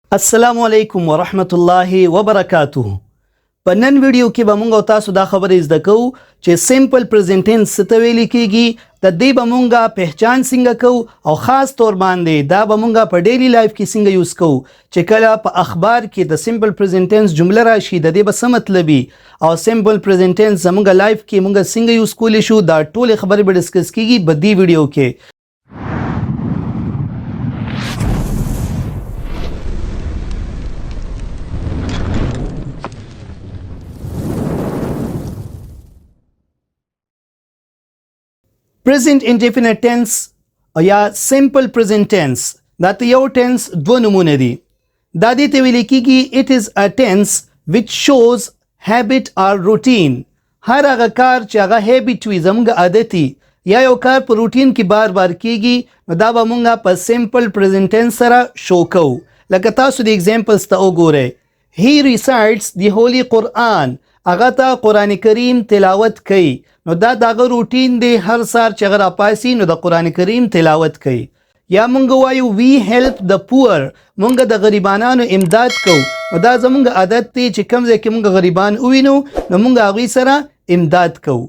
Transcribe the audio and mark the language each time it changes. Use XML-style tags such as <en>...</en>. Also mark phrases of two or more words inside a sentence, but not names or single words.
<ps>السلام علیکم ورحمت الله وبرکاته. په نن ویډیو کې به موږ تاسو دا خبرې زده کوو چې</ps> <en>simple present tense</en> <ps>څه ته ویل کیږي، د دې به موږ پہچان څنګه کوو او خاص طور باندې دا به موږ په</ps> <en>daily life</en> <ps>کې څنګه یوز کوو چې کله په اخبار کې د</ps> <en>simple present tense</en> <ps>جمله راشي د دې به څه مطلب وي او</ps> <en>simple present tense</en> <ps>زموږ لایف کې موږ څنګه یوز کولی شو. دا ټول خبرې به ډسکس کیږي په دې ویډیو کې.</ps> <en>Present indefinite tense</en> <ps>یا</ps> <en>simple present tense</en> <ps>دا ته یو ټینس دوه نمونه دي. دا دې ته ویل کېږي</ps> <en>it is a tense which shows habit or routine.</en> <ps>هر هغه کار چې هغه habit وي زموږ عادتي یا یو کار په روټین کې بار بار کېږي نو دا به موږ په</ps> <en>simple present tense</en> <ps>سره شو کوو. لکه تاسو د examples ته وګورئ.</ps> <en>He recites the Holy Quran.</en> <ps>هغه ته قرآن کریم تلاوت کوي نو دا دغه روټین دی، هر سار چې هغه راپاسي نو د قرآن کریم تلاوت کوي. یا مونږ وایو</ps> <en>we help the poor,</en> <ps>مونږ د غریبانو امداد کوو نو دا زمونږ عادت دی چې کوم ځای کې مونږ غریبان ووینو نو مونږ هغوی سره امداد کوو.</ps>